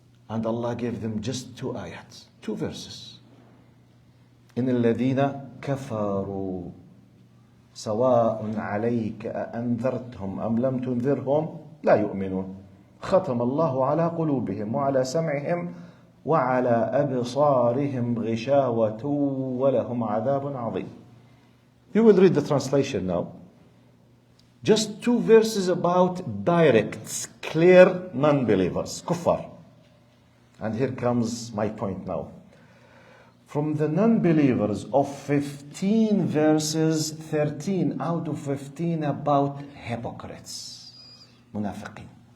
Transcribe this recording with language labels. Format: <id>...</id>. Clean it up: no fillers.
<en>And Allah gave them just 2 ayats, 2 verses.</en> <ar>إن الذين كفروا سواء عليك أأنذرتهم أم لم تنذرهم لا يؤمنون ختم الله على قلوبهم وعلى سمعهم وعلى أبصارهم غشاوة ولهم عذاب عظيم.</ar> <en>You will read the translation now. Just 2 verses about direct, clear non-believers, kuffar. And here comes my point now. From the non-believers of 15 verses, 13 out of 15 about hypocrites, munafiqeen.</en>